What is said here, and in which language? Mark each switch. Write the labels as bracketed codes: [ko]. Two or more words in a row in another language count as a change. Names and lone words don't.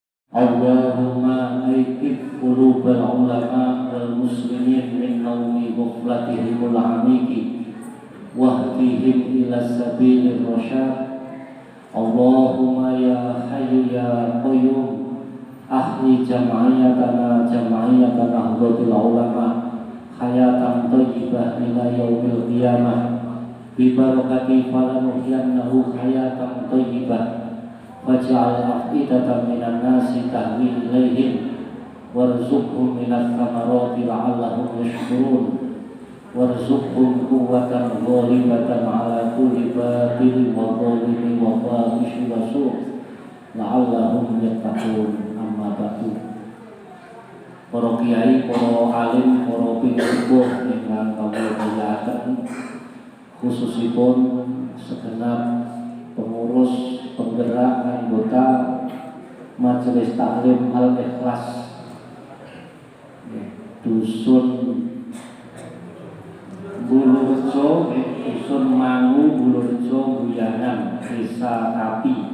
[ar] اللهم أيقظ قلوب العلماء والمسلمين من نوم غفلتهم العميق واهدهم إلى سبيل الرشاد. اللهم يا حي يا قيوم أحي جمعيتنا نهضة العلماء حياة طيبة إلى يوم القيامة ببركة فلنحيينه حياة طيبة. واجعل أفئدة من الناس تهوي إليهم وارزقهم من الثمرات لعلهم يشكرون وارزقهم قوة غالبة على كل باطل وظالم وفاحش وسوء لعلهم يتقون. أما بعد. [jv] Para kiai, para alim, para pingsubuh ingkang kawula mulyakaken, khususipun [id] segenap pengurus penggerak anggota [jv] Majelis Taklim Al-Ikhlas Dusun Bulurejo, Dusun Mangu, Bulurejo, Buyangan, Desa Kapi.